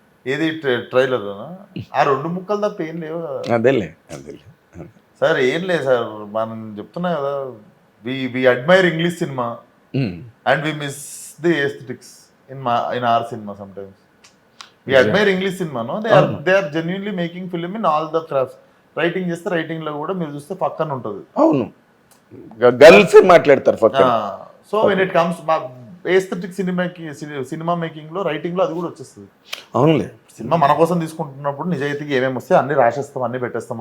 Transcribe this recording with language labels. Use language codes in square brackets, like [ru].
[te] ఏది ట్రైలర్? ఆ 2 ముక్కలు తప్ప ఏం లేవు. అదేలే సార్. ఏం లేదు సార్, మనం చెప్తున్నా కదా. [en] We admire English cinema and we miss the aesthetics in our cinema sometimes. We admire English cinema, no? They are genuinely making film in all the crafts. [te] Writing చేస్తే రైటింగ్ లో కూడా మీరు చూస్తే పక్కన ఉంటుంది. అవును, గర్ల్స్ మాట్లాడతారు పక్కన. [en] so when it comes aesthetic [te] cinema making లో, రైటింగ్ లో అది కూడా వచ్చేస్తుంది. అవునులే. సినిమా మన కోసం తీసుకుంటున్నప్పుడు నిజాయితీగా ఏమేమి వస్తే అన్ని రాసేస్తాం, అన్ని పెట్టేస్తాం.